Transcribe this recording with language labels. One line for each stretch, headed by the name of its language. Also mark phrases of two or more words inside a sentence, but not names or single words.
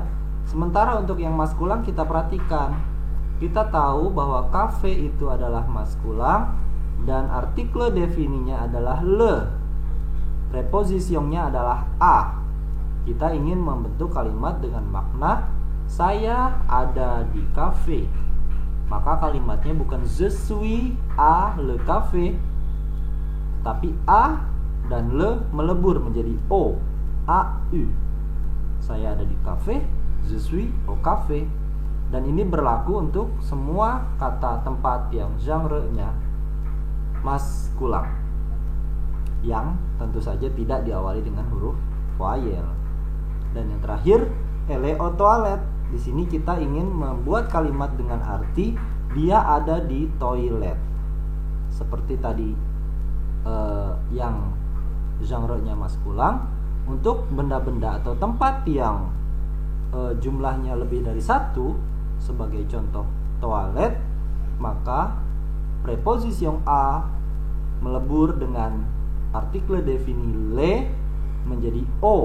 Indonesian: Sementara untuk yang maskulan kita perhatikan, kita tahu bahwa cafe itu adalah maskulan dan artikel defininya adalah le. Prepositionnya adalah a. Kita ingin membentuk kalimat dengan makna saya ada di cafe. Maka kalimatnya bukan
French: je suis à le café,
Indonesian: tapi a dan le melebur menjadi o, a, u. Saya ada di cafe,
French: je suis au café.
Indonesian: Dan ini berlaku untuk semua kata tempat yang genre-nya maskulan, yang tentu saja tidak diawali dengan huruf voyelle. Dan yang terakhir,
French: elle est aux toilettes.
Indonesian: Di sini kita ingin membuat kalimat dengan arti dia ada di toilet. Seperti tadi yang genre-nya maskulan, untuk benda-benda atau tempat yang jumlahnya lebih dari satu, sebagai contoh toilet, maka preposition a melebur dengan artikel defini le menjadi O.